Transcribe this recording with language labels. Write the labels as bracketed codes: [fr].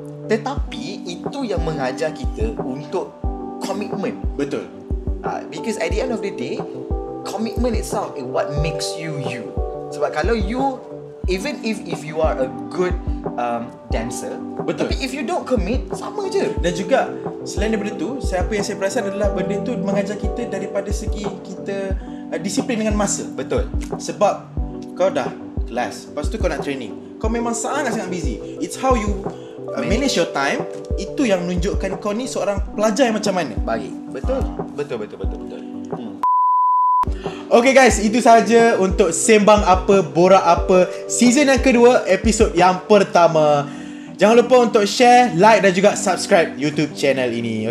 [ms] Tetapi itu yang mengajar kita untuk komitmen. Betul. [en] Because at the end of the day, commitment itself is what makes you you. [ms] Sebab kalau [en] you, even if you are a good dancer, [ms] betul, tapi [en] if you don't commit, [ms] sama je. Dan juga selain daripada tu, apa yang saya perasan adalah benda tu mengajar kita daripada segi kita disiplin dengan masa. Betul. Sebab kau dah kelas, lepas tu kau nak training, kau memang sangat-sangat busy. [en] It's how you manage your time. [ms] Itu yang menunjukkan kau ni seorang pelajar yang macam mana. Baik. Betul. Betul. Okay guys, itu sahaja untuk Sembang Apa Borak Apa season yang kedua, episod yang pertama. Jangan lupa untuk share, like dan juga subscribe YouTube channel ini.